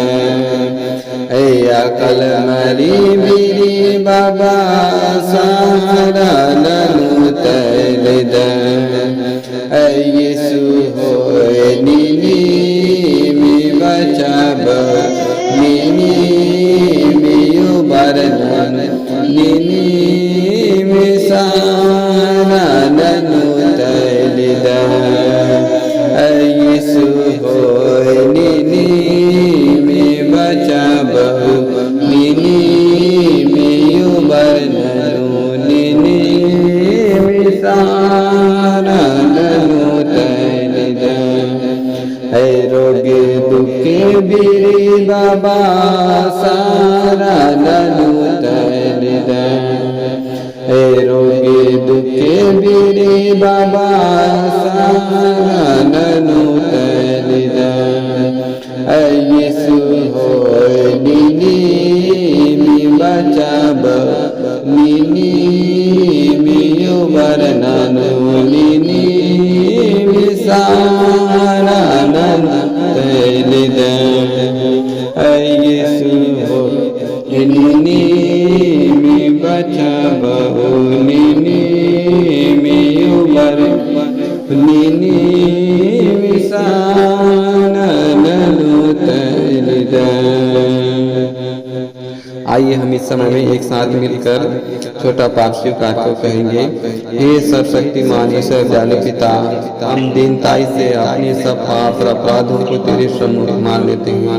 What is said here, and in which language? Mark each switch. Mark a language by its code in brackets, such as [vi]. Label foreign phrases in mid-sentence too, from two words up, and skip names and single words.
[kru] अकल मरी बीरी बाबा सहारा ननु तलिद यीशु होय निनी में बचा बहुनिनी में वर्णन निनी में सारा ननु तलिद यीशु होय निनी में बचा बहुनिनी में वर्णन निनी में सारा ननु तलिद रोगे दुखे बीरी बाबा सारा ननु तलिद रोगे दुखे बीरी बाबा सारा ननु तलिद यीशु होय निनी में बचा बहुनिनी में वर्णन निनी में सारा ननु तलिद यीशु होय निनी में बचा बहुनिनी में वर्णन निनी में सारा ननु तलिद। [hi] आइए हम इस समय में एक साथ मिलकर छोटा पाठ स्वीकार को कहेंगे। हे सर्वशक्तिमान ईश्वर दयालु पिता, हम दीनताई से अपने सब पाप और अपराधों को तेरे सम्मुख मान लेते हैं।